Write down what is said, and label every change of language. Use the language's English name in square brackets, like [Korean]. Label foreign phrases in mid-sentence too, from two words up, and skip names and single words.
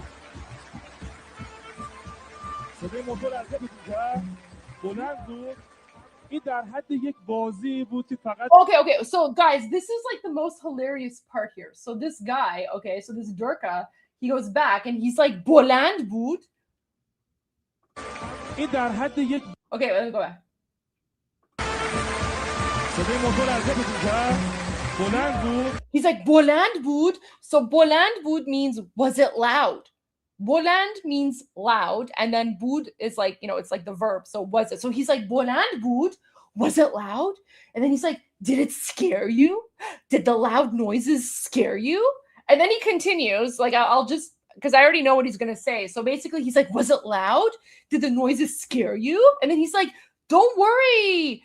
[Persian] صدای موتور از اینجا بلند بود. این در حد یک بازی بود که فقط [English] Okay, so guys, this is like the most hilarious part here. So this guy, okay, so this Durka, he goes back and he's like, [Persian] بلند بود. این در حد یک [English] Okay, let me go back. [Persian] صدای موتور اذیتتون کرد؟ بلند بود؟ [English] He's like, [Persian] بلند بود. [English] So [Persian] بلند بود [English] means, was it loud? بلند means loud, and then بود is like, you know, it's like the verb. So was it? So he's like, [Persian] بلند بود. [English] Was it loud? And then he's like, did it scare you? Did the loud noises scare you? And then he continues, like, I'll just, because I already know what he's going to say. So basically he's like, was it loud? Did the noises scare you? And then he's like, don't worry.